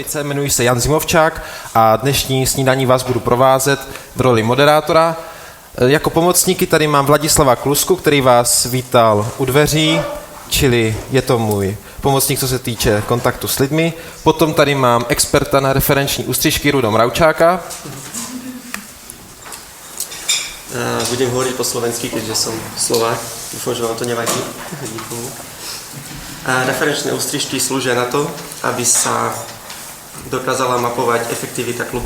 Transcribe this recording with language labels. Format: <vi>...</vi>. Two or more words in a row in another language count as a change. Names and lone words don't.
<cs>Jmenuji se Jan Zimovčák a dnešní snídaní vás budu provázet v roli moderátora. Jako pomocníky tady mám Vladislava Klusku, který vás vítal u dveří, čili je to můj pomocník, co se týče kontaktu s lidmi. Potom tady mám experta na referenční ústřižky Rudo Mravčáka.</cs> <sk>Budem hovoriť po slovensky, keďže som Slovák. Dúfam, že vám to nevadí. Referenčné ústřižky slúžia na to, aby sa dokázala mapovať efektivita klubu.</sk>